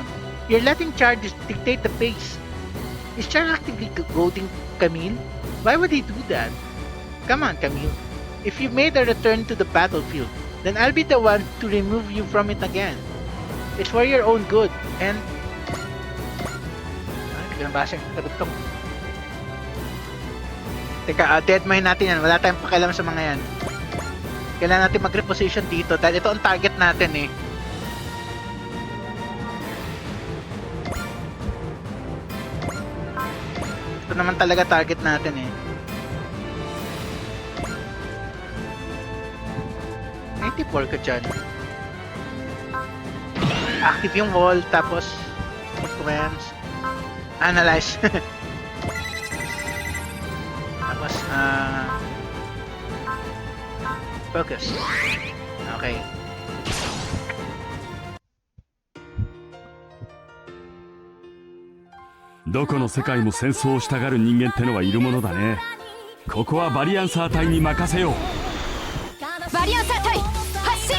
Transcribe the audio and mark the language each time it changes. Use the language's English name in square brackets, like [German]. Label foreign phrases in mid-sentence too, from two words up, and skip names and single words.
[English] You're letting Char dictate the pace. Is Char actively goading Camille? Why would he do that? Come on, Camille. If you made a return to the battlefield, then I'll be the one to remove you from it again. It's for your own good, and... [Filipino] Hindi ko nabasa yung kadugtong. Teka, deadmine natin yan. Wala tayong pakialam sa mga yan. Kailangan natin mag-reposition dito dahil ito ang target natin eh. Ito naman talaga target natin eh. 94 ka dyan. Active yung wall, tapos sequence, analyze. Tapos, focus. Okay. [Japanese] どこの世界も戦争をしたがる人間ってのはいるものだね。ここはバリアンサー隊に任せよう。バリアンサー隊発進。